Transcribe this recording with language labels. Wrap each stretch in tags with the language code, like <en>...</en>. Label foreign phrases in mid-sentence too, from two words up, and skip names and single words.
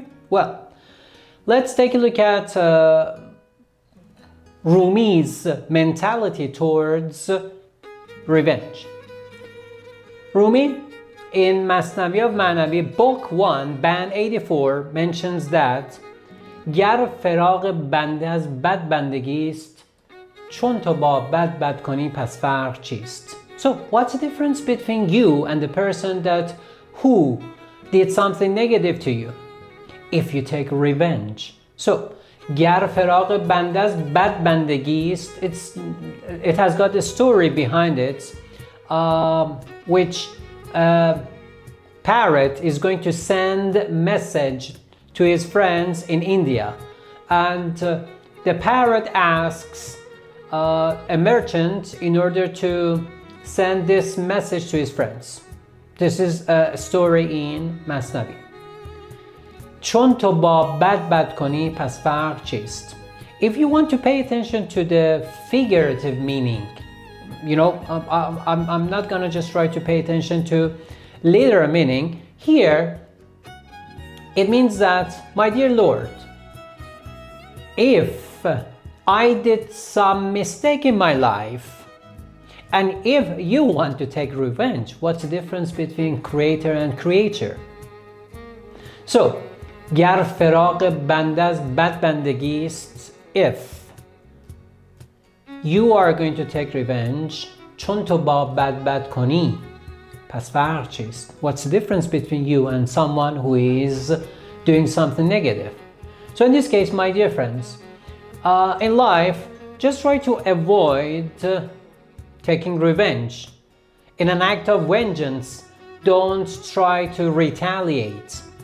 <en>Well, let's take a look at Rumi's mentality towards revenge. Rumi, in Masnavi of Manavi, Book 1, Band 84, mentions that</en> <fa>گر فراق بنده از بد بندگی است چون تو با بد کنی پس فرق چیست.</fa> <en>So, what's the difference between you and the person that who did something negative to you? If you take revenge. So,</en> <fa>گر فراق بنده از بد بندگی است,</fa> <en>it has got a story behind it, which parrot is going to send message to his friends in India, and the parrot asks a merchant in order to send this message to his friends. This is a story in Masnavi.</en> <fa>چون تو با بد کنی پس فرق چیست.</fa> <en>If you want to pay attention to the figurative meaning, you know, I'm not gonna just try to pay attention to literal meaning. Here, it means that, my dear Lord, if I did some mistake in my life, and if you want to take revenge, what's the difference between creator and creature? So,</en> <fa>گر فراق بنده از بد بندگی است,</fa> <en>if you are going to take revenge,</en> <fa>چون تو با بد کنی پس فرق چیست.</fa> <en>What's the difference between you and someone who is doing something negative? So in this case, my dear friends, in life, just try to avoid taking revenge. In an act of vengeance, don't try to retaliate.</en>